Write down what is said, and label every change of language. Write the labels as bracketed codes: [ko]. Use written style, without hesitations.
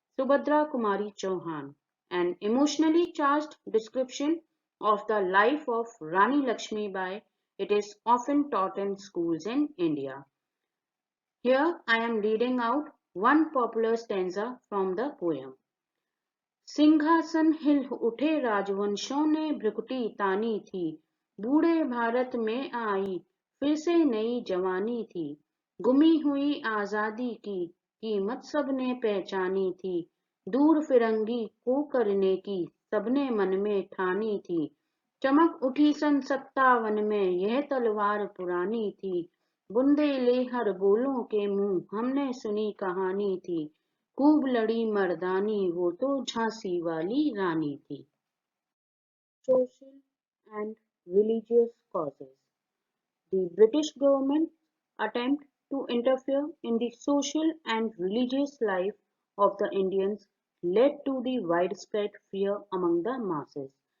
[en] Subhadra Kumari Chauhan, an emotionally charged description of the life of Rani Lakshmi Bai. It is often taught in schools in India. Here I am reading out one popular stanza from the poem. [hi] सिंहासन हिल उठे राजवंशों ने भ्रुकुटी तानी थी बूढ़े भारत में आई फिर से नई जवानी थी गुमी हुई आजादी की कीमत सबने पहचानी थी दूर फिरंगी को करने की सबने मन में ठानी थी चमक उठी सन 57 में यह तलवार पुरानी थी बुंदेले हर बोलों के मुंह हमने सुनी कहानी थी खूब लड़ी मर्दानी वो तो झांसी वाली रानी थी. [en] Social and religious causes. The British government attempt to interfere in the social and religious life of the Indians led to the widespread fear among the masses.